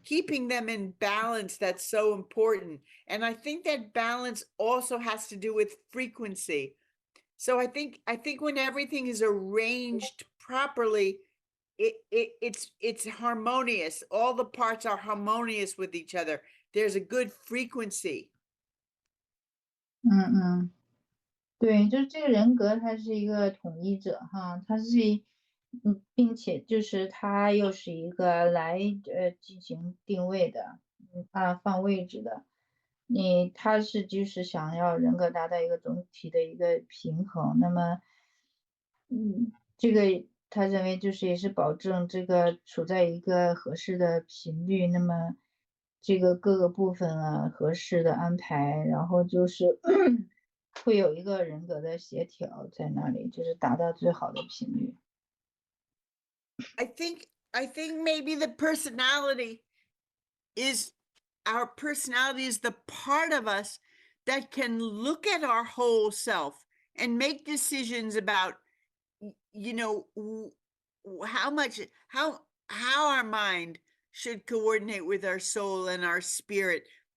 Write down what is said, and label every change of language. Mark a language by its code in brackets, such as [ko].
[en] keeping them in balance that's so important. And I think that balance also has to do with frequency. So I think when everything is arranged properly, it's harmonious. All the parts are harmonious with each other. There's a good frequency. [zh] 嗯，对，就是这个人格，它是一个统一者哈，它是并且就是它又是一个来进行定位的，放位置的。它是就是想要人格达到一个总体的一个平衡，那么，这个他认为就是也是保证这个处在一个合适的频率，那么这个各个部分啊合适的安排，然后就是会有一个人格的协调在那里，就是达到最好的频率。 [en] I think maybe the personality is our personality is the part of us that can look at our whole self and make decisions about, you know, how our mind should coordinate with our soul and our spirit.